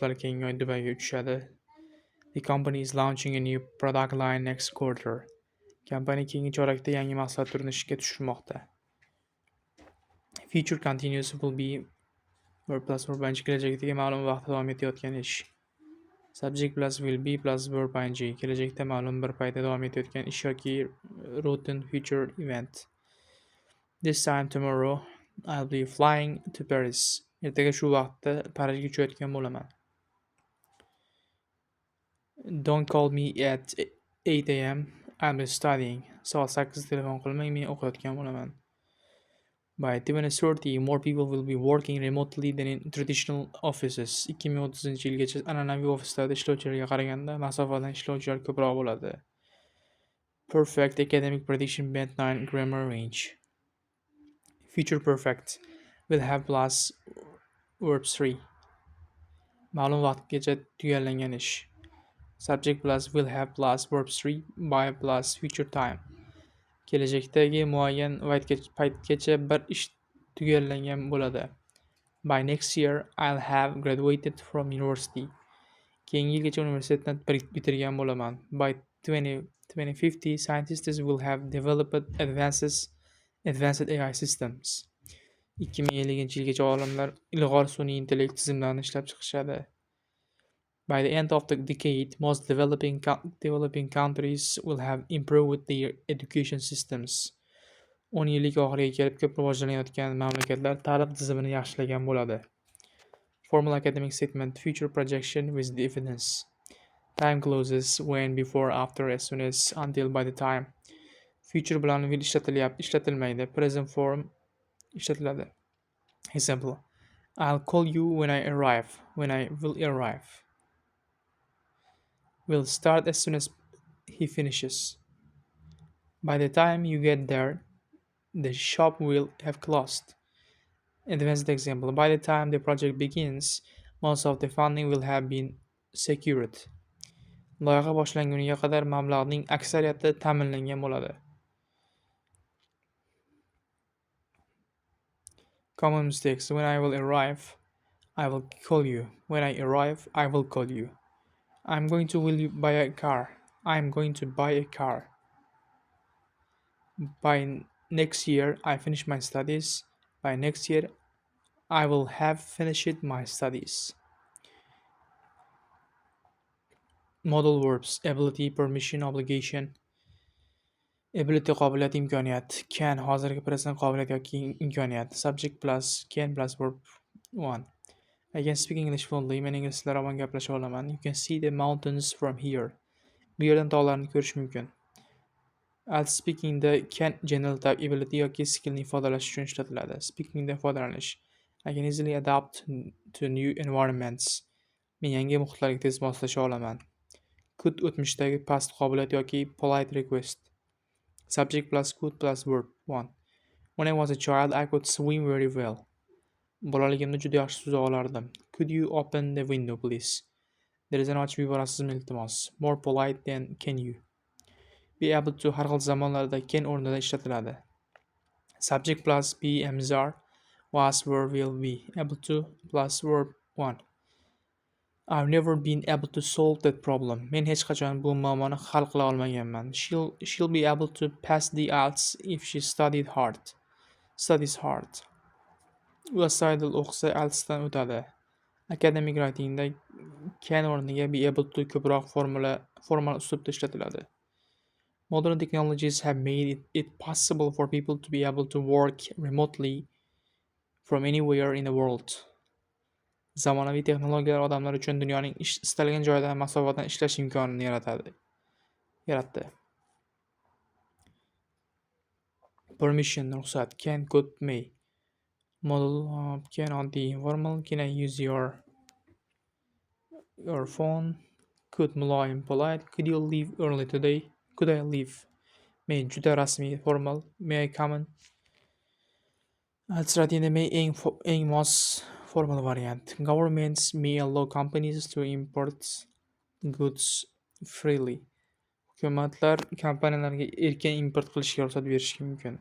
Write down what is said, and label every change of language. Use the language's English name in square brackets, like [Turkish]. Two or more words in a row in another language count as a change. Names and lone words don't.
[Uzbek] Ular keyingi oy Dubayga uchishadi. [English] The company is launching a new product line next quarter. [Uzbek] Kompaniya keyingi chorakda yangi mahsulot turini ishga tushirmoqda. [English] Future continuous will be verb plus verb ing [Uzbek] kelajakdagi ma'lum vaqtda davom etayotgan ish. [English] Subject plus will be plus verb ing [Uzbek] kelajakda ma'lum bir paytda davom etayotgan ish yoki [English] routine future event. This time tomorrow I'll be flying to Paris. [Uzbek] Ertaga shu vaqtda Parijga uchayotgan bo'laman. [English] Don't call me at 8 a.m. I'll be studying. [Uzbek] Soat 8 telefon qilmang, men o'qiyotgan bo'laman. [English] By 2030, more people will be working remotely than in traditional offices. [Uzbek] 2030-yilgacha an'anaviy ofislarda ishlovchilarga qaraganda masofadan ishlovchilar ko'proq bo'ladi. [English] Perfect academic prediction band 9 grammar range. Future perfect will have plus verb 3. [Uzbek] Ma'lum vaqtgacha tugallangan ish. [English] Subject plus will have plus verb 3 by plus future time. [Uzbek] Kelajakdagi muayyan paytgacha bir ish tugallangan bo'ladi. [English] By next year I'll have graduated from university. [Uzbek] Keyingi yilgacha universitetni bitirgan bo'laman. [English] By 20 2050, scientists will have developed advanced AI systems. [Uzbek] 2050 yilgacha olimlar ilg'or sun'iy intellekt tizimlarini ishlab chiqishadi. [English] By the end of the decade, most developing countries will have improved their education systems. [Uzbek] 10 yillik oxiriga kelib ko'p rivojlanayotgan mamlakatlar ta'lim tizimini yaxshilagan bo'ladi. [English] Formal academic statement, future projection with the evidence. Time clauses when, before, after, as soon as, until, by the time. [Uzbek] Future bilan will ishlatilmaydi. [English] Present form [Uzbek] ishlatiladi. [English] Example: I'll call you when I arrive. When I will arrive. Will start as soon as he finishes. By the time you get there, the shop will have closed. Advanced example: by the time the project begins, most of the funding will have been secured. [Uzbek] Loyiha boshlanguniga qadar mablag'ning aksariyati ta'minlangan bo'ladi. [English] Common mistakes: when I will arrive, I will call you. When I arrive, I will call you. Will you buy a car? I'm going to buy a car. By next year, I finish my studies. By next year, I will have finished my studies. Modal verbs: ability, permission, obligation. [Uzbek] Ability qobiliyat, imkoniyat. Can hozirgi present qobiliyat yoki imkoniyat. [English] Subject plus can plus verb 1. I can speak English fluently. [Uzbek] Men ingliz tilida ravon gaplasha olaman. [English] You can see the mountains from here. [Uzbek] Bu yerdan tog'larni ko'rish mumkin. [English] As speaking the can general type ability [Uzbek] yoki skillni ifodalash uchun ishlatiladi. Speaking da ifodalanish. [English] I can easily adapt to new environments. [Uzbek] Men yangi muhitlarga tez moslasha olaman. Could o'tmishdagi past qobiliyat yoki [English] polite request. Subject plus could plus verb 1. When I was a child, I could swim very well. [Uzbek] Bolaligimda juda yaxshi suza olardim. [English] Could you open the window, please? [Uzbek] Derazani ochib yuborasizmi, iltimos? [English] More polite than can you. Be able to [Uzbek] har xil zamonlarda can o'rnida ishlatiladi. [English] Subject plus be, am, are, was, were, will, be. Able to plus verb 1. I've never been able to solve that problem. [Uzbek] Men hech qachon bu muammoni hal qila olmaganman. [English] She'll be able to pass the IELTS if she studies hard. [Uzbek] U astoydil o'qisa IELTSdan o'tadi. [English] Academic writingda [Uzbek] can o'rniga [English] be able to [Uzbek] ko'proq formal uslubda ishlatiladi. [English] Modern technologies have made it possible for people to be able to work remotely from anywhere in the world. [Uzbek] Zamonaviy texnologiyalar odamlar uchun dunyoning istalgan joydan masofadan ishlash imkonini yaratdi. [English] Permission, ruxsat. Can, could, may. Modal can, oddiy, informal. Can I use your phone? Could, muloyim, polite. Could you leave early today? Could I leave? May, [Uzbek] juda rasmiy, [English] formal. May I come in? [Uzbek] Alternatively, may eng mos formal variant. [English] Governments may allow companies to import goods freely. [Uzbek] Hukumatlar kompaniyalarga erkin import qilishga ruxsat berishi mumkin.